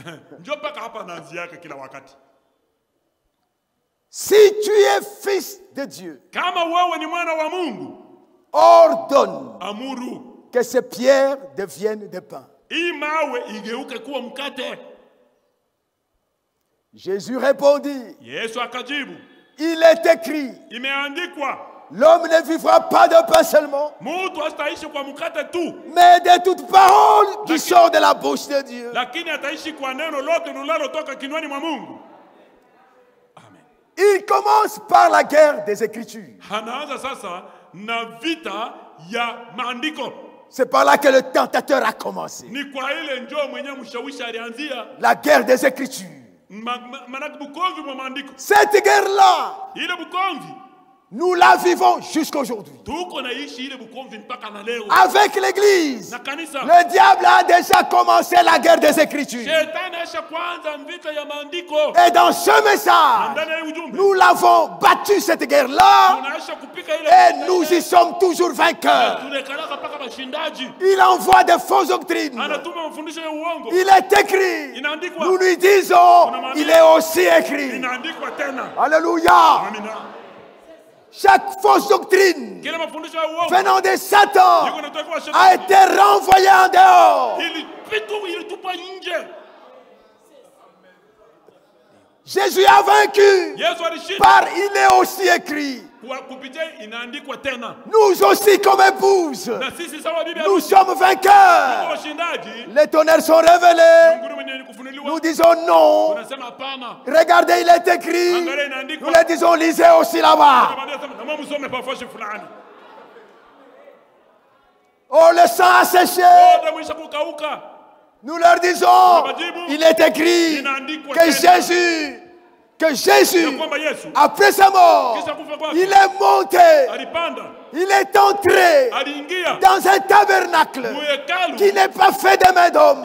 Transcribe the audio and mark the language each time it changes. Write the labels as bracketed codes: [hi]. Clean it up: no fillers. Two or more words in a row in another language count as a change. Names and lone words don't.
[fr] Si tu es fils de Dieu, ordonne que ces pierres deviennent des pains. Jésus répondit. [sw] Yesu akajibu. [fr] Il est écrit. [sw] Imeandikwa. [fr] L'homme ne vivra pas de pain seulement, [sw] Mtu hataishi kwa mkate tu, [fr] mais de toute parole qui sort de la bouche de Dieu. [sw] Lakini ataishi kwa neno lote linalotoka kinywani mwa Mungu. Amen. [fr] Il commence par la guerre des Écritures. [sw] Anaanza sasa na vita ya maandiko. [fr] C'est par là que le tentateur a commencé. [sw] Ni kwa ile njoo mwenyewe mshawishi alianzia. [fr] La guerre des Écritures. [sw] Manake bukomvi mwa maandiko. [fr] Cette guerre-là, [sw] Ile bukomvi, [fr] nous la vivons jusqu'aujourd'hui. [sw] tuko naishi ile bukomvi mpaka na leo. [fr] Avec l'Église, [sw] Na kanisa, [fr] le diable a déjà commencé la guerre des Écritures. [sw] Shetani aisha kwanza vita ya maandiko. [fr] Et dans ce message, [sw] Ndani ya ujumbe, [fr] nous l'avons battu cette guerre-là [sw] tunaisha kupika ile [fr] et nous y sommes toujours vainqueurs. [sw] tunakalaka mpaka bashindaji. [fr] Il envoie des fausses doctrines. [sw] Anatuma mafundisho ya uongo. [fr] Il est écrit. [sw] Inaandikwa. [fr] Nous lui disons, il est aussi écrit. [sw] Inaandikwa tena. [fr] Alléluia. [sw] Amina. [fr] Chaque fausse doctrine [sw] Kila mafundisho ya uongo [fr] venant de Satan [sw] yako natoka kwa [fr] a [sw] Shetani. [fr] été renvoyée en dehors. [sw] Ilitupa nje. [fr] Jésus a vaincu [sw] Yesu alishinda. [fr] par il est aussi écrit. [sw] Kwa kupitia inaandikwa tena. [fr] Nous aussi comme épouse, [sw] Na sisi sawa bibi [fr] nous [sw] harusi, [fr] sommes vainqueurs. [sw] washindaji. [fr] Les tonnerres sont révélés. [sw] Mungu mwenye kufunuliwa. [fr] Nous disons non. [sw] Tunasema hapana. [fr] Regardez, il est écrit. [sw] Angalia [fr] Nous [sw] inaandikwa. [fr] les disons, lisez aussi là-bas. [sw] Tunamwambia sema na mama msome pafashi fulani. [fr] Oh, le sang a séché. [sw] Damu isha kukauka. [fr] Nous leur disons, il est écrit que Jésus, après sa mort, il est monté, il est entré dans un tabernacle qui n'est pas fait de main d'homme.